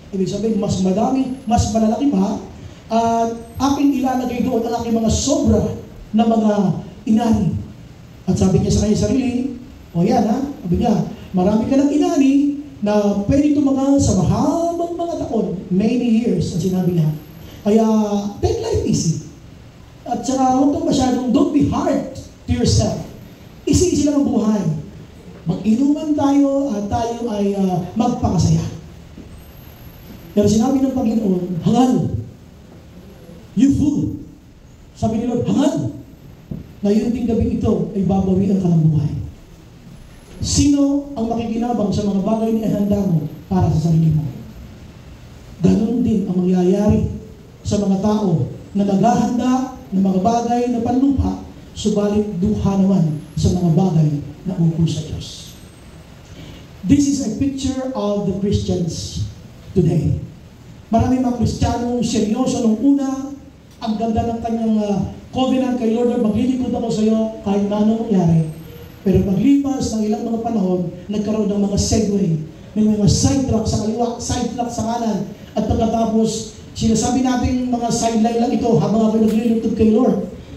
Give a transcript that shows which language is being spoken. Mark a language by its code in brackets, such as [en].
[tl] Ibig sabihin, mas madami, mas malalaki pa, at aking ilalagay doon ang aking mga sobra na mga inani. At sabi niya sa kanya sarili, yan sabi niya, marami ka ng inani na pwede tumagal sa mahabang mga taon, [en] many years, [tl] ang sinabi niya. Kaya, [en] take life easy. [tl] At saka, huwag kang masyadong, [en] don't be hard to yourself. [tl] Easy lang ang buhay. Mag-inuman tayo at tayo ay magpakasaya. Pero sinabi ng Panginoon, hangal. [en] You fool. [tl] Sabi ni Lord, hangal. Ngayon ding gabi ito ay babawian ka ng buhay. Sino ang makikinabang sa mga bagay na ihanda mo para sa sarili mo? Ganon din ang mangyayari sa mga tao na naghahanda ng mga bagay na panlupa, subalit dukha naman sa mga bagay na ukol sa Diyos. [en] This is a picture of the Christians today. [tl] Marami mga Kristiyano seryoso nung una, ang ganda ng kanyang covenant kay Lord, maglilingkod ako sa iyo kahit na anong mangyari. Pero paglipas ng ilang mga panahon, nagkaroon ng mga segue, may mga sidetrack sa kaliwa, sidetrack sa kanan, at pagkatapos, sinasabi natin mga sideline lang ito habang ako naglilingkod kay Lord.